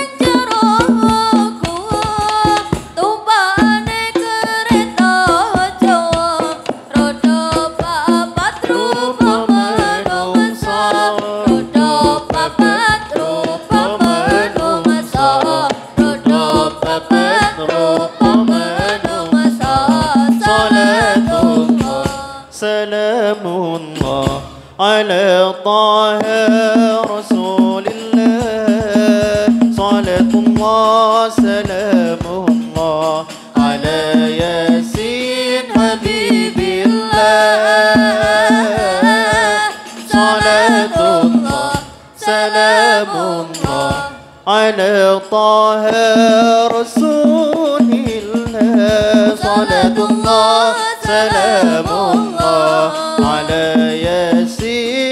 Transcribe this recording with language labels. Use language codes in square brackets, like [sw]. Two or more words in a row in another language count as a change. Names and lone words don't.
[jv] jero aku tumbane kereta Jawa roda papat rupa manungsa roda papat rupa manungsa roda papat rupa manungsa salatullah [ar] سلام الله على طه رسول الله صلاة الله سلام الله على ياسين حبيب الله صلاة الله سلام الله على طه رسول الله صلاة الله سلام الله على ياسين